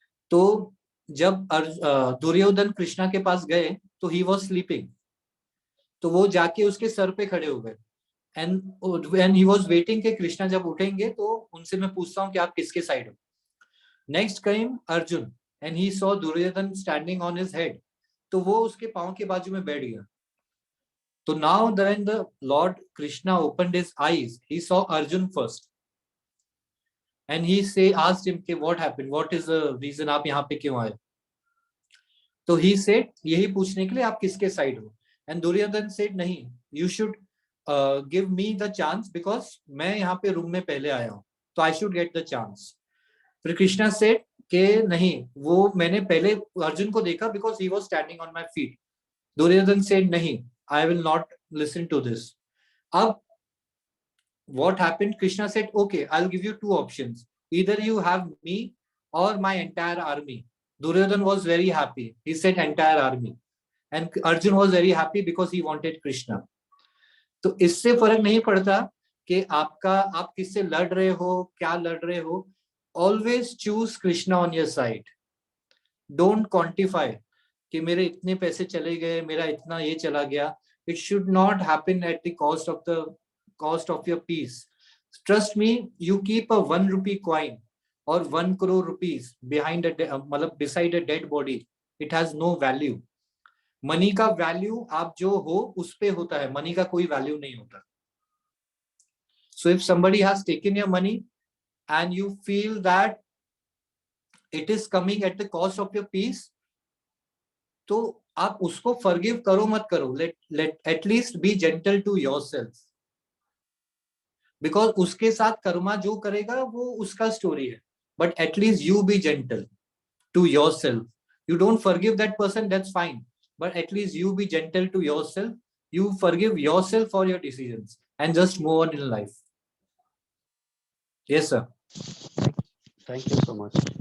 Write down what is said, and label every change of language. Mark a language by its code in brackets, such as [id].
[hi] तो जब दुर्योधन कृष्णा के पास गए तो ही वॉज स्लीपिंग, तो वो जाके उसके सर पे खड़े हो गए, एंड ही वॉज वेटिंग कि कृष्णा जब उठेंगे तो उनसे मैं पूछता हूँ कि आप किसके साइड हो. Next came Arjun and he saw Duryodhan standing on his head, तो वो उसके पाँव के बाजू में बैठ गया. [en] So now when the Lord Krishna opened his eyes, he saw Arjun first. And he asked him, what happened? [hi] What is the reason आप यहाँ पे क्यों आए? तो he said, यही पूछने के लिए आप किसके साइड हो? [en] And Duryodhan said, नहीं, you should give me the chance because मैं यहाँ पे रूम में पहले आया हूँ, तो I should get the chance. [hi] फिर कृष्णा said कि नहीं, वो मैंने पहले अर्जुन को देखा because he was standing on my feet. [en] Duryodhan said, नहीं, I will not listen to this. Ab, what happened? Krishna said, okay, I'll give you two options. Either you have me or my entire army. Duryodhan was very happy. He said entire army. And Arjun was very happy because he wanted Krishna. [hi] तो इससे फर्क नहीं पड़ता कि आप किससे लड़ रहे हो, क्या लड़ रहे हो. [en] Always choose Krishna on your side. [hi] Don't quantify कि मेरे इतने पैसे चले गए, मेरा इतना ये चला गया. [en] It should not happen at the cost of your peace. Trust me, you keep a 1 rupee coin or 1 crore rupees beside a dead body. It has no value. [hi] Money का value आप जो हो उस पे होता है, money का कोई value नहीं होता. [en] So if somebody has taken your money and you feel that it is coming at the cost of your peace, तो आप उसको forgive करो मत करो. Let at least be gentle to yourself. [hi] Because उसके साथ कर्मा जो करेगा वो उसका story है. [en] But at least you be gentle to yourself. You don't forgive that person, that's fine. But at least you be gentle to yourself. You forgive yourself for your decisions and just move on in life. Yes, sir. Thank you so much.